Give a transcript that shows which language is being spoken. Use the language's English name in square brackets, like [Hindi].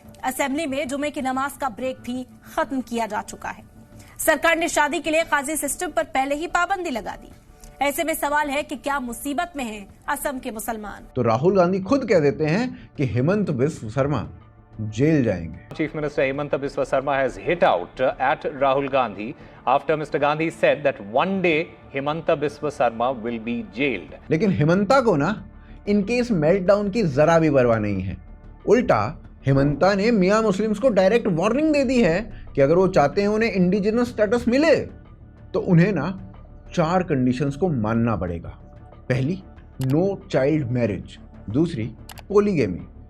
[Hindi] Assembly में जुमे की नमाज का ब्रेक भी खत्म किया जा चुका है। सरकार ने शादी के लिए काजी सिस्टम पर पहले ही पाबंदी लगा दी। ऐसे में सवाल है कि क्या मुसीबत में हैं असम के मुसलमान? तो राहुल गांधी खुद कह देते हैं कि हेमंत बिस्वा शर्मा जेल जाएंगे। [English] Chief Minister Hemanta Biswa Sarma has hit out at Rahul Gandhi after Mr. Gandhi said that one day Hemanta Biswa Sarma will be jailed. [Hindi] लेकिन हेमंता को ना इनके इस मेल्टडाउन की जरा भी परवाह नहीं है। उल्टा हेमंता ने मियां मुस्लिम्स को डायरेक्ट वार्निंग दे दी है कि अगर वो चाहते हैं उन्हें इंडिजिनस स्टेटस मिले, तो उन्हें ना 4 कंडीशंस को मानना पड़ेगा। पहली, नो चाइल्ड मैरिज। दूसरी, पोलीगेमी।